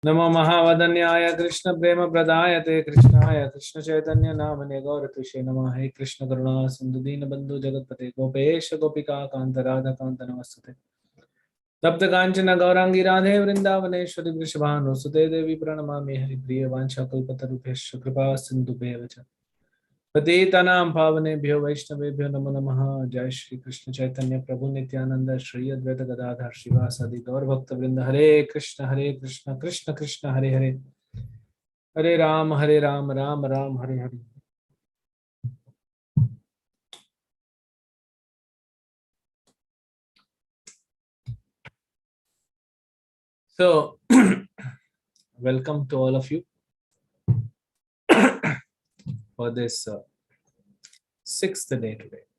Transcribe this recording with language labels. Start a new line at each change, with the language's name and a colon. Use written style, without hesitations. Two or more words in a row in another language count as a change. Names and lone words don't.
Sanskrit: नमो महावदन्याय कृष्ण प्रेम प्रदायते कृष्णाय कृष्ण चैतन्य नामने गौरतुषे नमः। हे कृष्ण करुणा सिंधु दीन बंधु जगतपते गोपेश गोपिका कांत राधा कांत नमस्ते। तप्त कांचन गौरांगी राधे वृंदावनेश्वरी वृषभानुसुते देवी प्रणमामि हरिप्रिय वाञ्छाकल्पतरुभ्यश्च कृपा सिन्धुभ्येव च पतितानां पावनेभ्यो वैष्णवेभ्यो नमो नमः। जय श्री कृष्ण चैतन्य प्रभु नित्यानंद श्री अद्वैत गदाधर श्रीवासादि गौर भक्त वृंद। हरे कृष्ण कृष्ण कृष्ण हरे हरे, हरे राम राम राम हरे हरे।
English: So welcome to all of you for this sixth day today.